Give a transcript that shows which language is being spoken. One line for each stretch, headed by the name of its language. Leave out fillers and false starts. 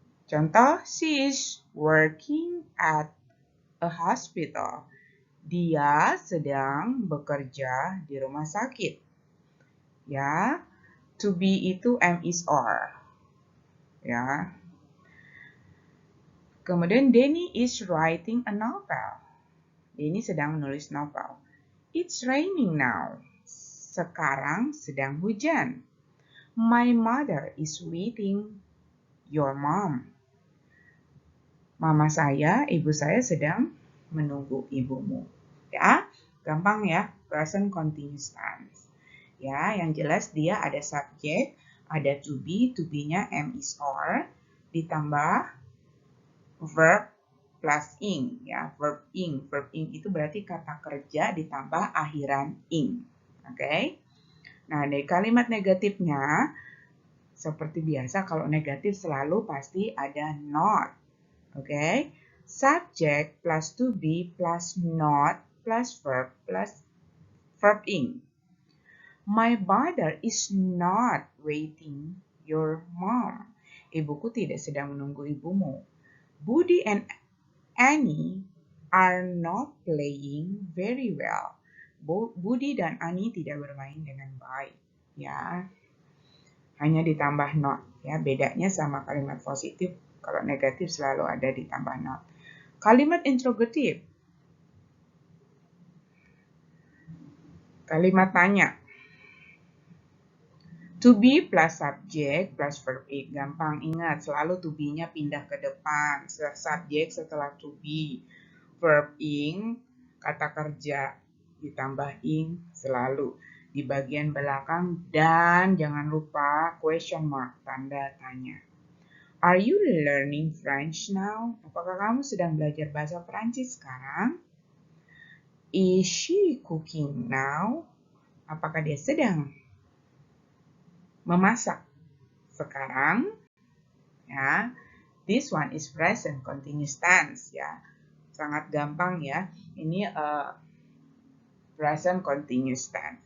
English: Contoh, she is working at a hospital.
Indonesian: Dia sedang bekerja di rumah sakit. Ya, to be itu am is are. Ya. Kemudian Denny
English: is writing a novel.
Indonesian: Denny sedang menulis novel.
English: It's raining now.
Indonesian: Sekarang sedang hujan.
English: My mother is waiting your mom.
Indonesian: Mama saya, ibu saya sedang menunggu ibumu. Ya, gampang ya, present continuous tense. Ya, yang jelas dia ada subject, Ada to be-nya am is or, ditambah verb plus ing ya, verb ing. Verb ing itu berarti kata kerja ditambah akhiran ing. Oke. Nah, dari kalimat negatifnya seperti biasa kalau negatif selalu pasti ada not. Oke. Subject plus to be plus not plus verb ing.
English: My mother is not waiting your mom.
Indonesian: Ibuku tidak sedang menunggu ibumu.
English: Budi and Annie are not playing very well.
Indonesian: Budi dan Annie tidak bermain dengan baik. Ya, hanya ditambah not. Ya, bedanya sama kalimat positif. Kalau negatif selalu ada ditambah not. Kalimat interrogatif. Kalimat tanya. To be plus subject plus verb ing. Gampang ingat, selalu to be-nya pindah ke depan. Subject setelah to be. Verb ing, kata kerja ditambah ing selalu. Di bagian belakang dan jangan lupa question mark, tanda tanya.
English: Are you learning French now?
Indonesian: Apakah kamu sedang belajar bahasa Prancis sekarang?
English: Is she cooking now?
Indonesian: Apakah dia sedang memasak sekarang?
English: Ya, this one is present continuous tense ya.
Indonesian: Sangat gampang ya. Ini present continuous tense.